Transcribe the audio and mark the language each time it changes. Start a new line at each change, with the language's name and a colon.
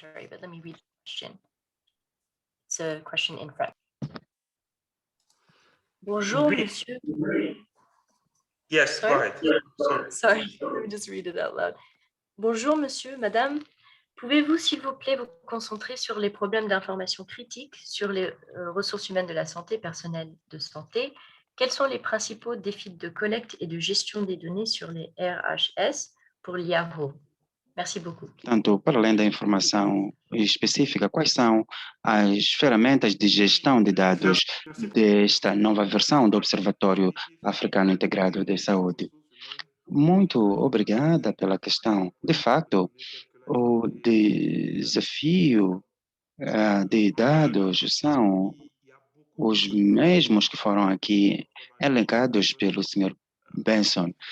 English: But let me read the question. It's a question in French.
French: Bonjour, monsieur.
English: Yes, go ahead. Sorry, let me just read it out loud.
French: Bonjour, monsieur, madame. Pouvez-vous, s'il vous plaît, vous concentrer sur les problèmes d'information critique sur les ressources humaines de la santé, personnel de santé? Quels sont les principaux défis de collecte et de gestion des données sur les RHS pour l'IARO? Merci beaucoup.
Portuguese: Portanto, para além da informação específica, quais são as ferramentas de gestão de dados desta nova versão do Observatório Africano Integrado de Saúde? Muito obrigada pela questão. De fato, o desafio de dados são os mesmos que foram aqui elencados pelo Sr. Benson.